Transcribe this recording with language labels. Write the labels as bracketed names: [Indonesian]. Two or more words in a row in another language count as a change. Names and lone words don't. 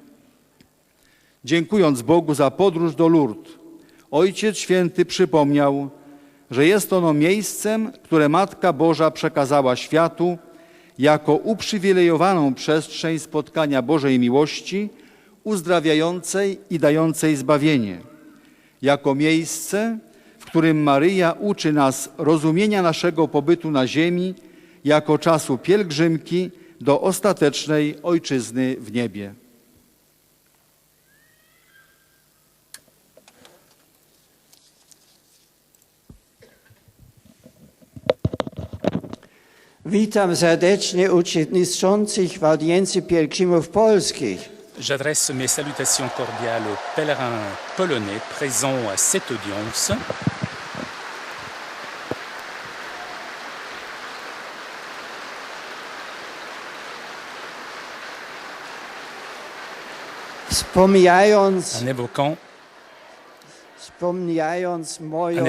[Polish] Dziękując Bogu za podróż do Lourdes, Ojciec Święty przypomniał, że jest ono miejscem, które Matka Boża przekazała światu jako uprzywilejowaną przestrzeń spotkania Bożej miłości, uzdrawiającej i dającej zbawienie, jako miejsce, w którym Maryja uczy nas rozumienia naszego pobytu na ziemi jako czasu pielgrzymki do ostatecznej Ojczyzny w niebie. Witam serdecznie uczestniczących w audiencji pielgrzymów polskich. [French] J'adresse mes salutations cordiales aux pèlerins polonais présents à cette audience. En